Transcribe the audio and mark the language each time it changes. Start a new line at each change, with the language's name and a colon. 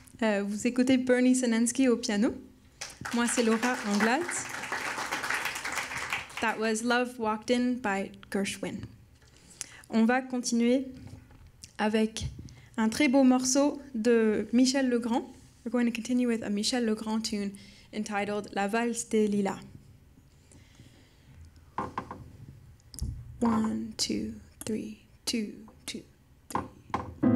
French: Vous écoutez Bernie Senensky au piano. Moi, c'est Laura Anglade.
English: That was Love Walked In by Gershwin.
French: On va continuer avec un très beau morceau de Michel Legrand.
English: We're going to continue with a Michel Legrand tune entitled La Valse des Lilas. 1, 2, 3, 2, 2, 3.